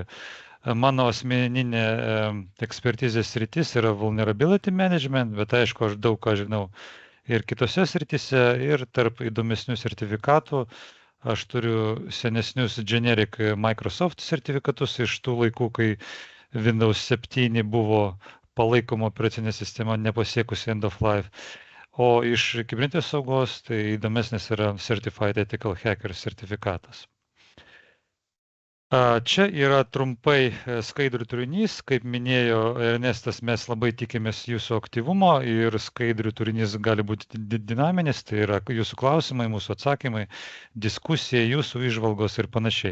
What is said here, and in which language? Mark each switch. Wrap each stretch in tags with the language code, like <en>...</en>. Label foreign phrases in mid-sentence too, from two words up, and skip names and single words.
<lt>Mano asmeninė ekspertizės sritis yra</lt> <en>vulnerability management,</en> <lt>bet aišku, aš daug ką žinau ir kitose srityse, ir tarp įdomesnių sertifikatų. Aš turiu senesnius generic Microsoft sertifikatus iš tų laikų, kai Windows 7 buvo palaikoma operacinė sistema nepasiekusi</lt> <en>end of life.</en> <lt>O iš kibernetinės saugos tai įdomesnis yra Certified Ethical Hacker sertifikatas. Čia yra trumpai skaidrių turinys. Kaip minėjo Ernestas, mes labai tikimės jūsų aktyvumo ir skaidrių turinys gali būti dinaminis, tai yra jūsų klausimai, mūsų atsakymai, diskusija, jūsų įžvalgos ir panašiai.</lt>